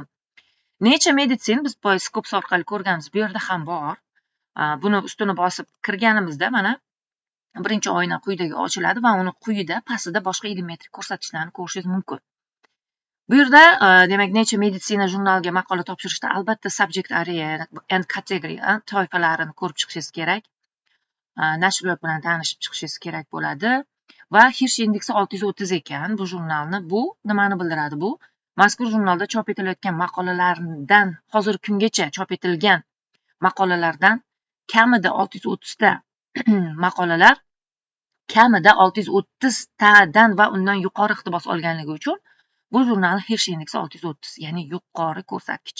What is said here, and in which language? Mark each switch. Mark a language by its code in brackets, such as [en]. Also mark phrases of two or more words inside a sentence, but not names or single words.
[uz] Nature Medicine biz Scopus orqali ko'rganmiz, bu yerda ham bor. Buni ustini bosib kirganimizda mana birinchi oyna quyidagi ochiladi va uni quyida pastida boshqa ilm-metrik ko'rsatkichlarni ko'rishingiz mumkin. Bu yerda demak Nature Medicine jurnaliga maqola topshirishda albatta [en] subject area and category [uz] toifalarini ko'rib chiqishingiz kerak. Nashriyot bilan tanishib chiqishingiz kerak bo'ladi va Hirsch indeksi 630 ekan bu jurnalni. Bu nimani bildiradi? Bu mazkur jurnalda chop etilayotgan maqolalardan, hozirgi kungacha chop etilgan maqolalardan kamida 630 ta maqolalar kamida 630 tadan va undan yuqori iqtibos olganligi uchun bu jurnalning Hirsch indeksi 630, ya'ni yuqori ko'rsatkich.